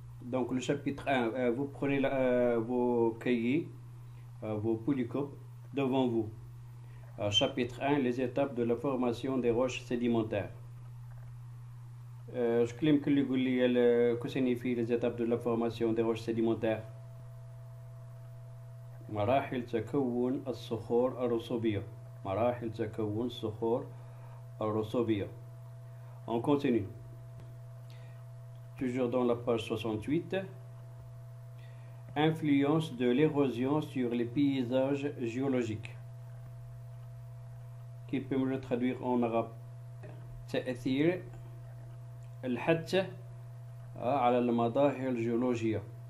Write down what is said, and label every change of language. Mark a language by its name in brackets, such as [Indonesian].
[French] Donc le chapitre 1, vous prenez vos cahiers, vos polycopes devant vous. Chapitre 1, les étapes de la formation des roches sédimentaires. Je clame que que signifie les étapes de la formation des roches sédimentaires. [Arabic] مراحل تكون الصخور الرسوبية. مراحل تكون الصخور الرسوبية. [French] On continue. Toujours dans la page 68. Influence de l'érosion sur les paysages géologiques. Qui peut me le traduire en arabe? [Arabic] تأثير الحادثة على المظاهر الجيولوجية.